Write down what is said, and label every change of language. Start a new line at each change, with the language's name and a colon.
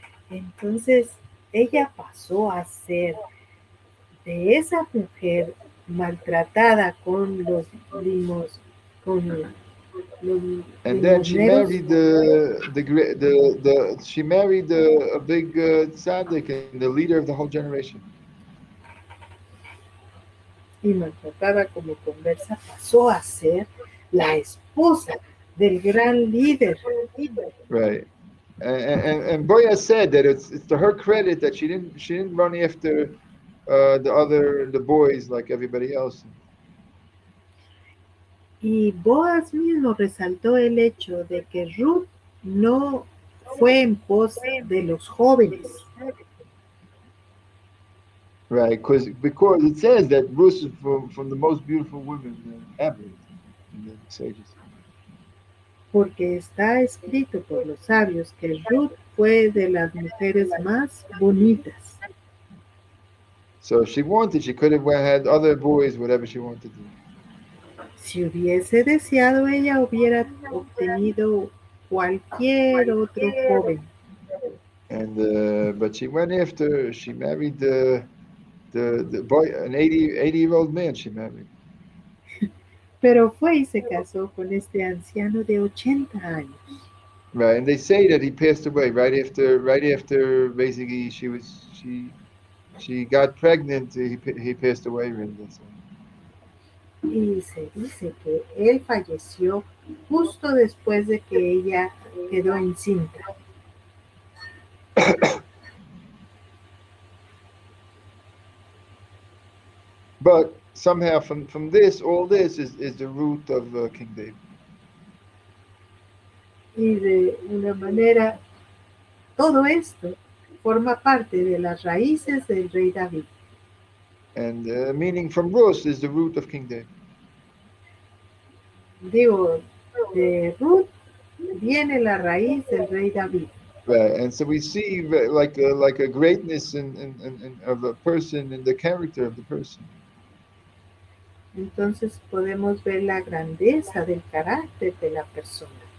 Spanish: Entonces ella pasó a ser de esa mujer maltratada con los limos, con los
English: and then she
Spanish: limosneros,
English: married she married a big tzaddik and the leader of the whole generation.
Spanish: y maltratada como conversa, pasó a ser la esposa del gran líder.
English: Right. And Boya said that it's to her credit that she didn't run after the boys like everybody else.
Spanish: Y Boaz mismo resaltó el hecho de que Ruth no fue en pos de los jóvenes.
English: Right, because it says that Ruth is from the most beautiful women ever in the sages.
Spanish: Porque está escrito por los sabios que Ruth fue de las mujeres más bonitas.
English: So if she could have had other boys, whatever she wanted to.
Spanish: Si hubiese deseado, ella hubiera obtenido cualquier otro joven.
English: And but she married the boy, an 80-year-old man she married.
Spanish: Pero fue y se casó con este anciano de 80 años.
English: Right, and they say that he passed away right after basically she got pregnant. He passed away.
Spanish: Y se dice que él falleció justo después de que ella quedó encinta.
English: But somehow from all this is the root of King David.
Spanish: Y de una manera, todo esto forma parte de las raíces del rey David.
English: And meaning from Rus is the root of King David.
Spanish: Digo, de Ruth viene la raíz del rey David.
English: Right, and so we see like a greatness in of a person, in the character of the person.
Spanish: Entonces podemos ver la grandeza del carácter de la persona.